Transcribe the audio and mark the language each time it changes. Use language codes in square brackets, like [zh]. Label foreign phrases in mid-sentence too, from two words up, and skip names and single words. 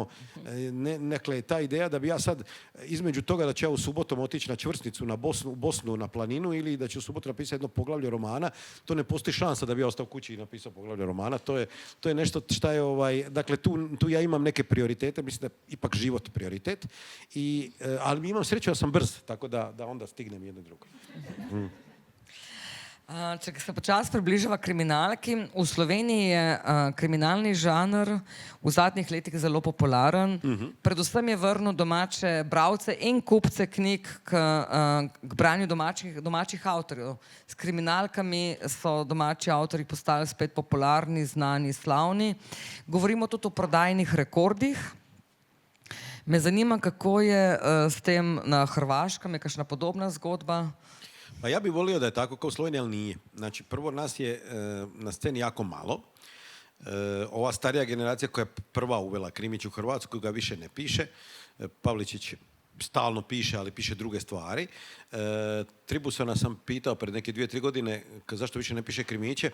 [hr] Dakle, ta ideja da bi ja sad između toga da ću ja u subotom otići na čvrsnicu u Bosnu na planinu ili da ću u subotu napisati jedno poglavlje romana, to ne postoji šansa da bi ja ostao kući i napisao poglavlje romana. To je nešto što je, dakle tu ja imam neke prioritete, mislim da je ipak život prioritet, ali imam sreću da sam brz, tako da onda stignem jedno drugo. [sl] Če se počasi približava kriminalki, v Sloveniji je kriminalni žanr v zadnjih letih zelo popularen. Predvsem je vrnil domače bralce in kupce knjig k branju domačih avtorjev. S kriminalkami so domači avtorji postali spet popularni, znani, slavni. Govorimo tudi o prodajnih rekordih. Me zanima, kako je s tem na Hrvaškem, je kakšna podobna zgodba? [hr] Pa ja bih volio da je tako kao u Sloveniji, ali nije. Znači, prvo nas je na sceni jako malo. Ova starija generacija koja je prva uvela krimić u Hrvatsku ga više ne piše. Pavličić stalno piše, ali piše druge stvari. Tribusona sam pitao pred neke 2-3 godine zašto više ne piše krimiće.